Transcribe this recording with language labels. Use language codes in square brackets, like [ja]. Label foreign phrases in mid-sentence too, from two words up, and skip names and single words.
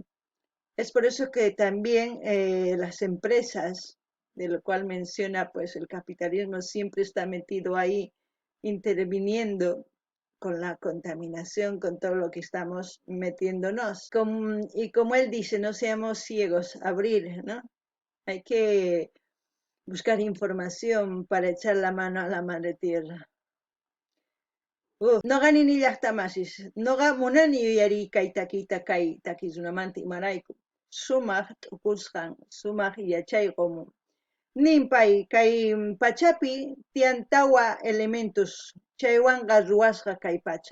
[es] Es por eso que también las empresas, de lo cual menciona, pues el capitalismo siempre está metido ahí, interviniendo con la contaminación, con todo lo que estamos metiéndonos. Y como él dice, no seamos ciegos, abrir, ¿no? Hay que buscar información para echar la mano a la madre tierra. [qu] Noqa ninillaqtamasis, noqa munani yuyariykay takiyta kay takishunamanti imarayku. Sumaq t'ukusqan, sumaq yachayqun. Ninpay kay pachapi tiyan tawa elementos chaywanqa ruwasqa kay pacha.